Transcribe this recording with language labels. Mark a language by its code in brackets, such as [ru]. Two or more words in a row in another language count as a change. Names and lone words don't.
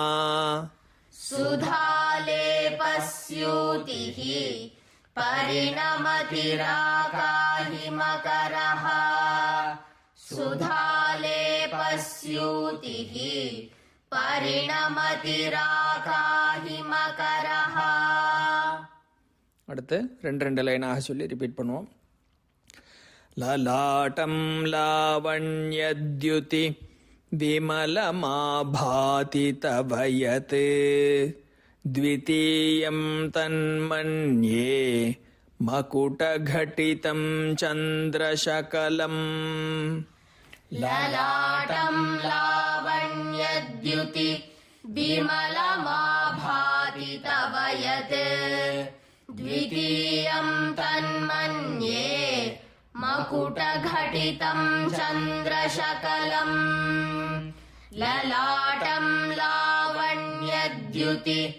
[sa] सुधालेपस्यूतिः परिणमतिराकाहिमकरः सुधालेपस्यूतिः परिणमतिराकाहिमकरः. [ta] அடுத்து 2 லைனாக சொல்லி [en] ரிப்பீட் பண்ணுவோம். [sa] ललाटं लावण्यद्युति विमलमाभाति तवयत् द्वितीयं तन्मन्ये मकुटघटितं चन्द्रशकलम् ललाटं लावण्यद्युति विमलमाभाति तव यत् द्वितीयं तन्मन्ये मकुटघटितं चन्द्रशकलम् ललाटं लावण्यद्युति